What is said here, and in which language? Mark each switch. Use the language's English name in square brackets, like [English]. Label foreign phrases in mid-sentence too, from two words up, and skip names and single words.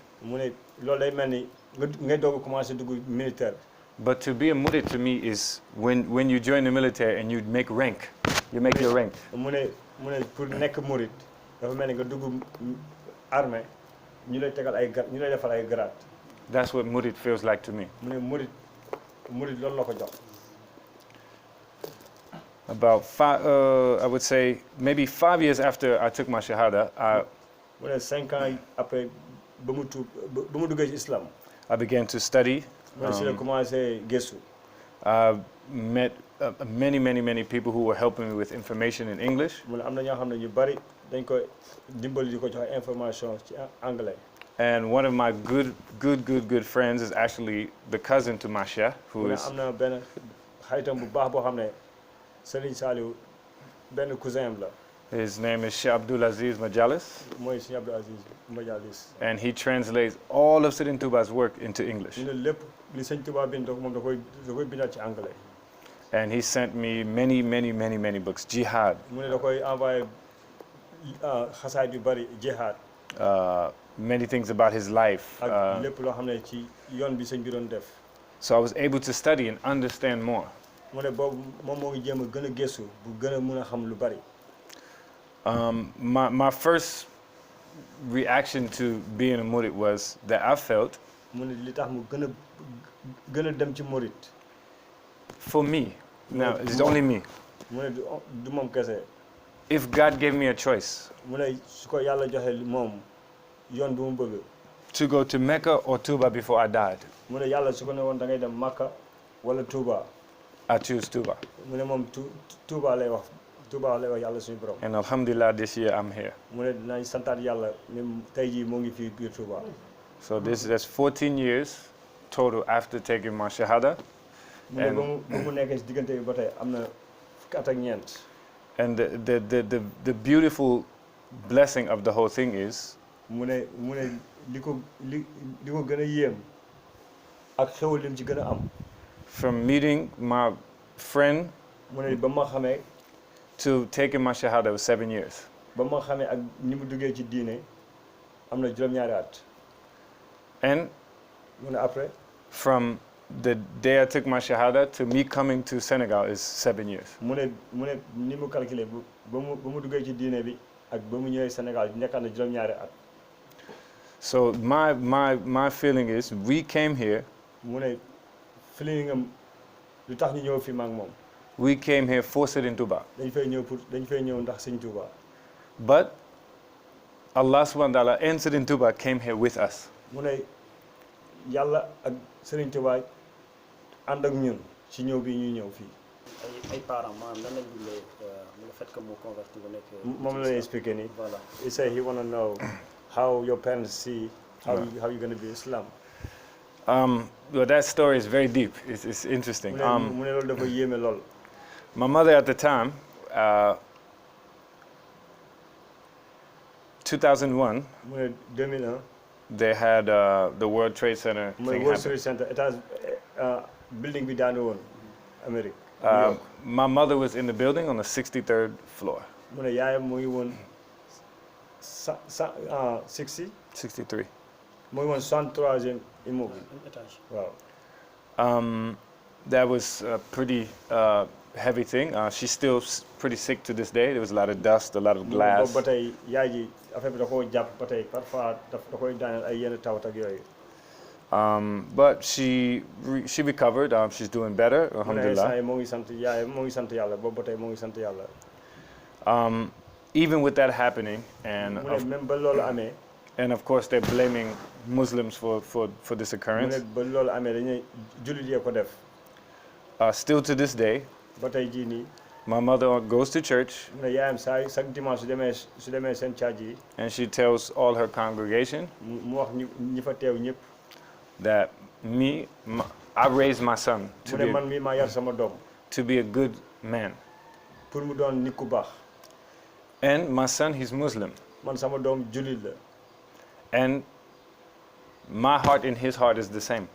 [Wolof] mu ne loolu day mel ni ngay doog a commencé dugg militaire. [English] But to be a Mouride to me is when you join the military and you make rank. You make your rank. [Wolof] mu ne pour nekk Mouride dafa mel ni nga dugg armée ñu lay tegal ñu lay defal ay grade. [English] That's what Mouride feels like to me. [Wolof] mu ne Mouride loolu la ko jox. [English] About I would say maybe 5 years after I took my shahada, [Wolof] mu ne 5 [French] ans après [Wolof] ba mu duggee ci islam. [English] I began to study. [Wolof] si la commencé gëstu. [English] I met many people who were helping me with information in English. [Wolof] mu ne am na ñoo xam ne ñu bari dañ ko dimbali di ko jox information ci anglais. [English] And one of my good friends is actually the cousin to my sheikh, who is. [Wolof] am na benn xaritam bu baax boo xam ne Serigne Saliou benn cousin am la. His name is Sheikh Abdul Aziz Majalis. mooy Sheikh Abdul Aziz Majalis. [English] And he translates all of Serigne Touba's work into English. [Wolof] ñu ne lépp li Serigne Touba bind moom da koy bindaat ci anglais. [English] And he sent me many books. Jihad. [Wolof] mu ne da koy envoyé xasaayid yu bari jihad. [English] Many things about his life. [Wolof] ak lépp loo xam ne ci yoon bi sëñ bi doon def. [English] So I was able to study and understand more. [Wolof] mu ne boobu moom moo ngi jéem a gën a gëstu bu gën a mën a xam lu bari. [English] My first reaction to being a Mouride was that I felt. [Wolof] mu ne li tax mu gën a dem ci Mouride. [English] For me, now it's only me. [Wolof] mu ne du moom kese. [English] If God gave me a choice. [Wolof] mu ne su ko yàlla joxe moom yoon bi mu bëgg. [English] to go to Mecca or Touba before I died, [Wolof] mu ne yàlla su ko ne woon da ngay dem Makka wala Touba [English] I choose Touba. [Wolof] mu ne moom Touba lay wax yàlla suñu borom. [English] And alhamdulillah, this year I'm here. [Wolof] mu ne dinañ santaat yàlla ni tey jii moo ngi fii biir Touba. [English] So that's 14 years total after taking my shahada. [Wolof] mu ne ba mu nekkee si diggante bi ba tey am na fukki at ak ñeent. [English] And the beautiful blessing of the whole thing is [Wolof] mu ne li ko gën a yéem ak xewal lim ci gën a am. [English] from meeting my friend [Wolof] mu ne ba ma xamee [English] to taking my shahada was 7 years. [Wolof] ba ma xamee ak ni mu duggee ci diine am na juróom-ñaari at. [English] And [Wolof] mu ne après [English] from the day I took my shahada to me coming to Senegal is 7 years. [Wolof] mu ne ni mu calculé ba mu duggee ci diine bi ak ba mu ñëwee Sénégal nekkaat na juróom-ñaari at. [English] So my feeling is we came here. [Wolof] mu ne feeling am lu tax ñu ñëw fii ma ak moom. [English] We came here forced in Touba. [Wolof] dañ fay ñëw ndax Sëñ Touba. [English] But [Arabic] الله سبحانه وتعالى [English] entered in Touba, came here with us. [Wolof] mu ne yàlla ak Sëriñ Touba ànd ak ñun ci ñëw bi ñuy ñëw fii. ay parents maanaam lan lañ dundee [French] le fait que [Wolof] mu converti bu nekk. moom la ñuy expliqué nii. [French] voilà [English] he say he wanna know how your parents see how you gonna be Islam. Well, that story is very deep. It's interesting. [Wolof] mu ne loolu dafa yéeme lool. [English] My mother at the time, 2001, [Wolof] mu ne 2001. [English] they had the World Trade Center [Wolof] mu ne [English] thing World happen. [Wolof] Trade Center étage building bi daanu woon Amérique. [English] My mother was in the building on the 63rd floor. [Wolof] mu ne yaayam mu ngi woon 60. 63. mu ngi woon 63e immeuble. étage. waaw. [English] That was a pretty heavy thing. She's still pretty sick to this day. There was a lot of dust, a lot of glass. [Wolof] ba tey yaay ji affaire bi da koo jàpp ba tey parfois da koy daaneel ay yenn tawat ak yooyu. [English] But she recovered. She's doing better, alhamdulillah. [Wolof] moo ngi sant yaayam moo ngi sant yàlla boobu ba tey moo ngi sant yàlla. [English] Even with that happening, and [Wolof] mu ne même ba loolu amee. [English] and of course they're blaming Muslims for this [Wolof] mu [English] occurrence. [Wolof] ne ba loolu amee dañuy jullit yee ko def. [English] Still to this day, [Wolof] ba tey jii nii. [English] my mother goes to church [Wolof] mu ne yaayam chaque dimanche su demee seen caaj yi. [English] and she tells all her congregation [Wolof] mu wax ñi fa teew ñëpp. [English] that I raised my son [Wolof] mu ne man mii maa yar sama doom. [English] to be a good man. [Wolof] pour mu doon nit ku baax. [English] And my son, he's Muslim. [Wolof] man sama doom jullit la. [English] And my heart and his heart is the same.